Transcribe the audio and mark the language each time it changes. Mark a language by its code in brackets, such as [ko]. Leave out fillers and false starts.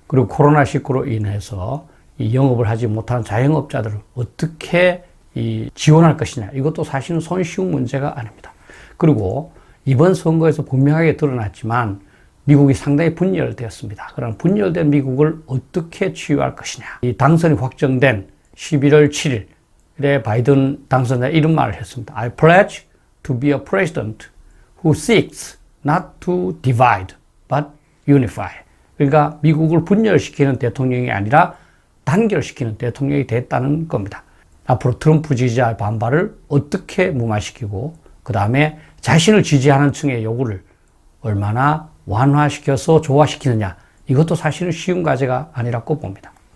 [ko] 그리고 코로나19로 인해서 이 영업을 하지 못하는 자영업자들을 어떻게 지원할 것이냐, 이것도 사실은 손쉬운 문제가 아닙니다. 그리고 이번 선거에서 분명하게 드러났지만 미국이 상당히 분열되었습니다. 그럼 분열된 미국을 어떻게 치유할 것이냐. 이 당선이 확정된 11월 7일에 바이든 당선자 이런 말을 했습니다. [en] I pledge to be a president who seeks not to divide but unify. [ko] 그러니까 미국을 분열시키는 대통령이 아니라 단결시키는 대통령이 됐다는 겁니다. 앞으로 트럼프 지지자의 반발을 어떻게 무마시키고 그 다음에 자신을 지지하는 층의 요구를 얼마나 완화시켜서 조화시키느냐, 이것도 사실은 쉬운 과제가 아니라고 봅니다.